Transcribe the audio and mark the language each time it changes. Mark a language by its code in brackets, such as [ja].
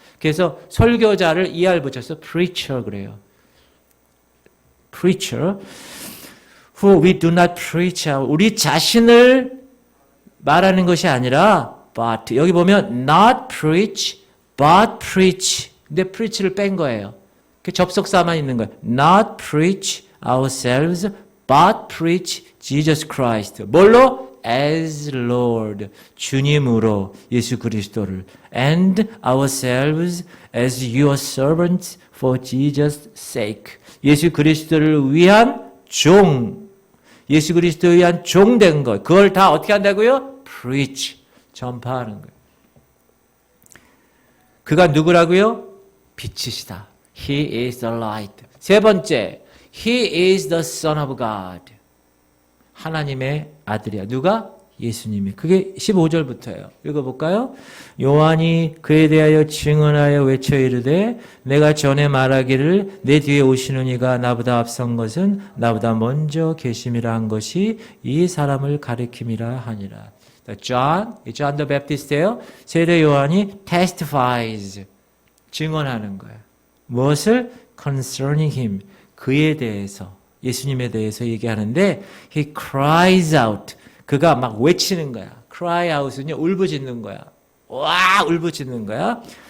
[ko] 그래서 설교자를 ER 붙여서 preacher 그래요. [en] preacher. For we do not preach [ko] 우리 자신을 말하는 것이 아니라 [en] but [ko] 여기 보면 [en] not preach but preach. [ko] 근데 preach를 뺀 거예요. 그 접속사만 있는 거예요. [en] Not preach ourselves but preach Jesus Christ. [ko] 뭘로? [en] As Lord. [ko] 주님으로 예수 그리스도를. [en] And ourselves as your servants for Jesus' sake. [ko] 예수 그리스도를 위한 종. 예수 그리스도에 의한 종된 것. 그걸 다 어떻게 한다고요? Preach. 전파하는 거예요. 그가 누구라고요? 빛이시다. [en] He is the light. [ko] 세 번째, [en] He is the Son of God. [ko] 하나님의 아들이야. 누가? 예수님이. 그게 15절부터예요. 읽어볼까요? 요한이 그에 대하여 증언하여 외쳐 이르되 내가 전에 말하기를 내 뒤에 오시는 이가 나보다 앞선 것은 나보다 먼저 계심이라 한 것이 이 사람을 가리킴이라 하니라. John the Baptist예요. 세례 요한이 testifies, 증언하는 거예요. 무엇을? [en] concerning him, [ko] 그에 대해서, 예수님에 대해서 얘기하는데 [en] he cries out, [ko] 그가 막 외치는 거야. cry out은요, 울부짖는 거야. 와, 울부짖는 거야.